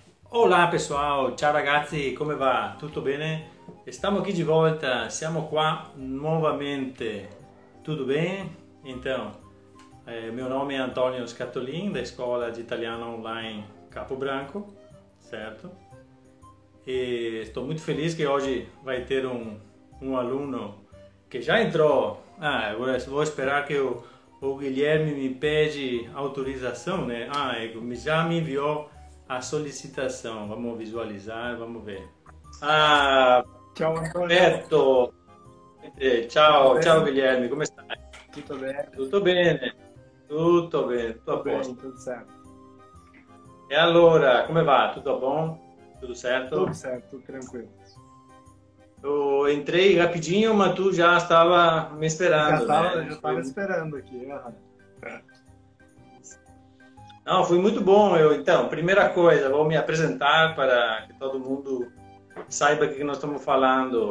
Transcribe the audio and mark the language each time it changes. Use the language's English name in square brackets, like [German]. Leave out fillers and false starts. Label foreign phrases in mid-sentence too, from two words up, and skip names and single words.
[Portuguese] Olá pessoal, [Italian] ciao ragazzi, come va? Tutto bene? Stiamo qui di volta, siamo qua nuovamente, [Portuguese] tudo bem? Então, meu nome é Antônio Scatolin, da Escola de Italiano Online Capo Branco, certo? E estou muito feliz que hoje vai ter um aluno que já entrou. Agora vou esperar que o Guilherme me pede autorização, né? Já me enviou a solicitação. Vamos visualizar, vamos ver. [Italian] Ciao Antonio, Perfetto. tutto Ciao bene? Guilherme, come stai? Tutto bene? Tutto bene? Tutto bene, tutto a Tutto bene, posto. tutto certo. E allora, come va? Tutto bom? Tudo [Portuguese] Tudo certo? certo, tudo tranquilo. Eu entrei rapidinho, mas tu já estava me esperando, Já né? estava esperando aqui. Aham. Não, foi muito bom. Então, primeira coisa, vou me apresentar para que todo mundo saiba o que nós estamos falando.